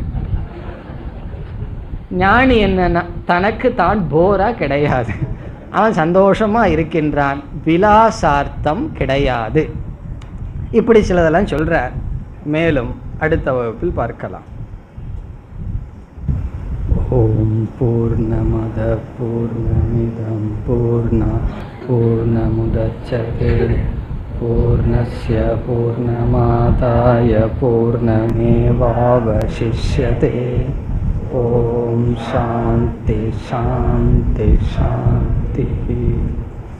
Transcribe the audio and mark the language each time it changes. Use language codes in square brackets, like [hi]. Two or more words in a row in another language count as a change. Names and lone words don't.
[ta] ஞானி என்னன்னா தனக்கு தான் போரா கிடையாது, அவன் சந்தோஷமா இருக்கின்றான், விலாசார்த்தம் கிடையாது. இப்படி சிலதெல்லாம் சொல்றார். மேலும் அடுத்த வகுப்பில் பார்க்கலாம். [sa] ओम् पूर्णमदः पूर्णमिदं पूर्णमुदच्यते पूर्णस्य पूर्णमादाय पूर्णमेवावशिष्यते. ओम् शान्तिः शान्तिः शान्तिः.